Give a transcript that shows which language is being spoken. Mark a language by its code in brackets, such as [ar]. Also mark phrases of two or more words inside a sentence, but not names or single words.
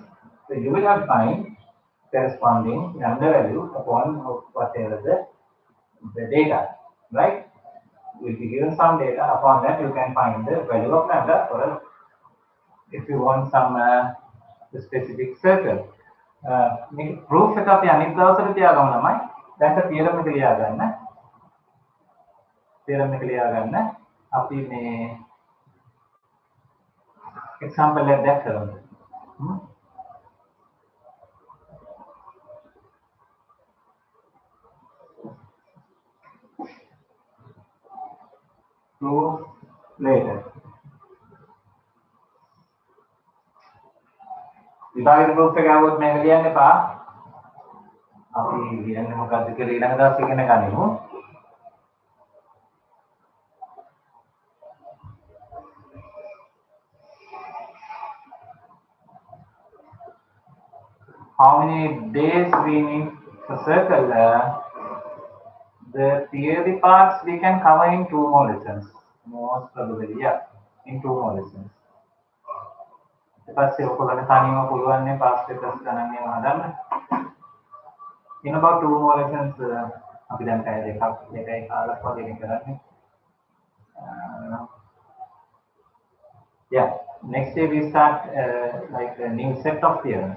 [en] So you will have find corresponding lambda value upon whatever the data, right? will be given some data. Upon that, you can find the value of lambda, or if you want some specific circle. [si] Proof එක අපි අනිත් දවසට තියාගමු ළමයි. දැන් theorem එක ලියා ගන්න. theorem එක ලියා ගන්න. අපි මේ example එකක් දැක්කම. [en] Proof later. [si] විභාගයේ proof එක આવොත් මේක ලියන්න එපා. අපි ලියන්නේ මොකද්ද කියලා ඊළඟ දවසේ ඉගෙන ගනිමු. [en] How many days we need to circle? The theory parts we can cover in 2 more lessons. Most probably, yeah, in 2 more lessons. [si] ඊපස්සේ ඔයගොල්ලන්ට තනියම පුළුවන් නේ [en] past papers [si] ගණන් ඒවා හදන්න. [en] In about 2 more lessons [si] අපි දැන් පැය දෙකයි කාලක් වගේ කරන්නේ. [en] Yeah, next day we start like a new set of theorems.